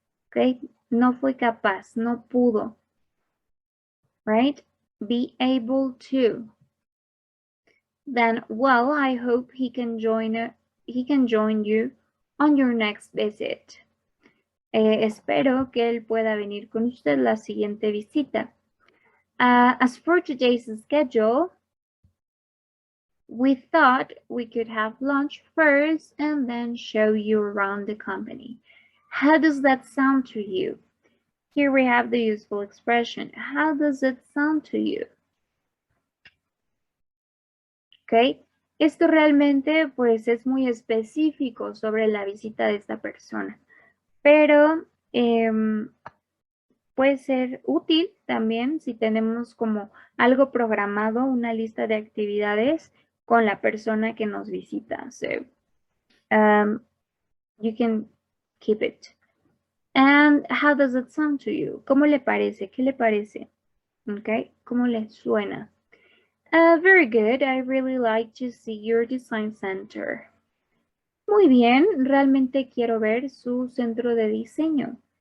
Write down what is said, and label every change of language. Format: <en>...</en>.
<es>Okay, no fue capaz, no pudo.</es> <en>Right? Be able to. Then, well, I hope he can join you on your next visit.</en> <es>Espero que él pueda venir con usted la siguiente visita.</es> <en>As for today's schedule, we thought we could have lunch first and then show you around the company. How does that sound to you? Here we have the useful expression. How does it sound to you? Okay.</en> <es>Esto realmente pues es muy específico sobre la visita de esta persona, pero puede ser útil también si tenemos como algo programado, una lista de actividades con la persona que nos visita.</es> <en>So, you can keep it. And how does it sound to you?</en> <es>¿Cómo le parece? ¿Qué le parece? Okay, ¿cómo le suena?</es> <en>Very good. I really like to see your design center.</en> <es>Muy bien, realmente quiero ver su centro de diseño.</es>